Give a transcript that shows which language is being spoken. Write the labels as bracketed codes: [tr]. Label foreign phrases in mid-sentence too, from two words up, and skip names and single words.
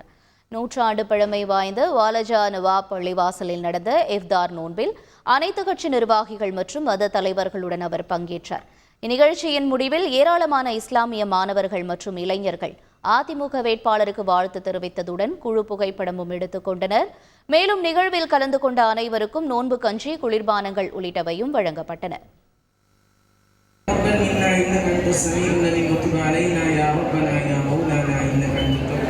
[ta] 100 ஆண்டு பழமை வாய்ந்த வாலஜா நவாப் பள்ளிவாசலில் நடந்த இஃப்தார் நோன்பில் அனைத்து கட்சி நிர்வாகிகள் மற்றும் மத தலைவர்களுடன் அவர் பங்கேற்றார். இந்நிகழ்ச்சியின் முடிவில் ஏராளமான இஸ்லாமிய மாணவர்கள் மற்றும் இளைஞர்கள் அதிமுக வேட்பாளருக்கு வாழ்த்து தெரிவித்ததுடன் குழு புகைப்படமும் எடுத்துக் கொண்டனர். மேலும் நிகழ்வில் கலந்து கொண்ட அனைவருக்கும் நோன்பு கஞ்சி, குளிர்பானங்கள் உள்ளிட்டவையும் வழங்கப்பட்டன. [ar] إنا إنك أنت السميع الذي وتب علينا يا ربنا يا مولانا إنك أنت